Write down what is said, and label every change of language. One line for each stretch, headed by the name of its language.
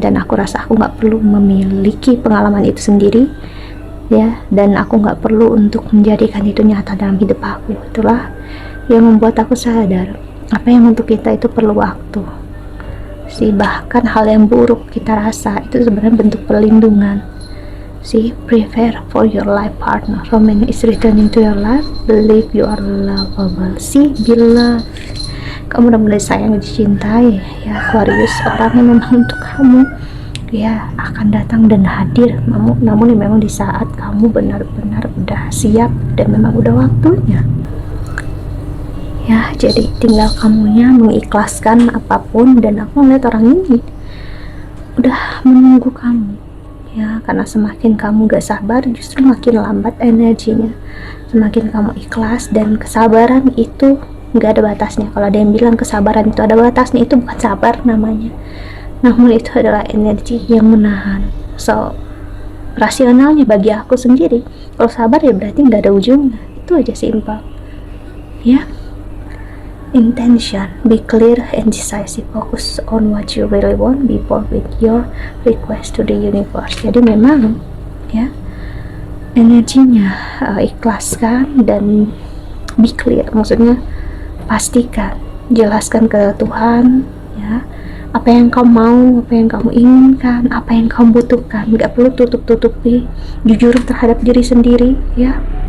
Indonesian: Dan aku rasa aku nggak perlu memiliki pengalaman itu sendiri ya, dan aku nggak perlu untuk menjadikan itu nyata dalam hidup aku. Itulah yang membuat aku sadar apa yang untuk kita itu perlu waktu sih. Bahkan hal yang buruk kita rasa itu sebenarnya bentuk perlindungan sih.
English: Prepare for your life partner, romance is returning to your life, believe you are lovable.
Indonesian: See, bila kamu udah mulai sayang, dicintai ya Aquarius, orang yang memang untuk kamu ya akan datang dan hadir. Namun memang di saat kamu benar-benar udah siap dan memang udah waktunya ya. Jadi tinggal kamunya mengikhlaskan apapun. Dan aku ngeliat orang ini udah menunggu kamu ya, karena semakin kamu gak sabar justru makin lambat energinya. Semakin kamu ikhlas, dan kesabaran itu gak ada batasnya. Kalau ada yang bilang kesabaran itu ada batasnya, itu bukan sabar namanya, namun itu adalah energi yang menahan. So rasionalnya bagi aku sendiri, kalau sabar ya berarti gak ada ujungnya. Itu aja, simpel ya.
English: Intention, be clear and decisive, focus on what you really want, be bold with your request to the universe.
Indonesian: Jadi memang ya energinya ikhlaskan dan
English: be clear,
Indonesian: maksudnya pastikan, jelaskan ke Tuhan ya, apa yang kamu mau, apa yang kamu inginkan, apa yang kamu butuhkan. Gak perlu tutup-tutupi, jujur terhadap diri sendiri ya.